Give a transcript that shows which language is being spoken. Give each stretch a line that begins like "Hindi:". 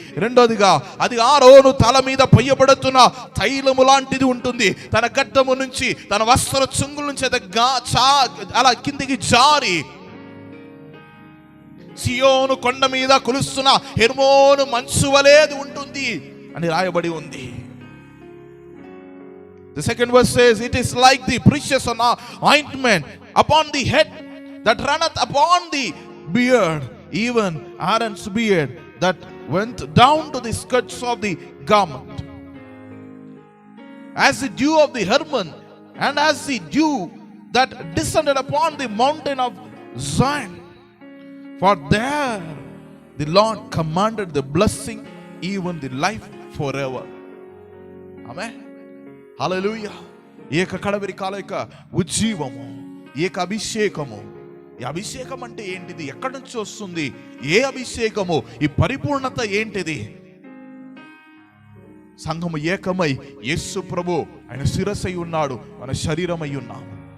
Telugu: రెండోదిగా, అది ఆరోను తల మీద పొయ్యబడుతున్న తైలము లాంటిది ఉంటుంది. తన గడ్డము నుంచి, తన వస్త్ర చుంగుల నుంచి అలా కిందికి జారి సియోను కొండ మీద కులుస్తున్న హెర్మోను మంచు వలె ఉంటుంది అని రాయబడి ఉంది.
English: The second verse says, it is like the precious ointment upon the head that runneth upon the beard, even Aaron's beard that went down to the skirts of the garment. As the dew of the Hermon, and as the dew that descended upon the mountain of Zion. For there the Lord commanded the blessing, even the life forever. Amen. Hallelujah.
Telugu: ఈ యొక్క కడవరి కాల యొక్క ఉజ్జీవము, ఈ యొక్క అభిషేకము. ఈ అభిషేకం అంటే ఏంటిది? ఎక్కడి నుంచి వస్తుంది? ఏ అభిషేకము? ఈ పరిపూర్ణత ఏంటిది? సంఘము ఏకమై యేసు ప్రభు ఆయన శిరస్సై ఉన్నాడు, మన శరీరమై ఉన్నాము.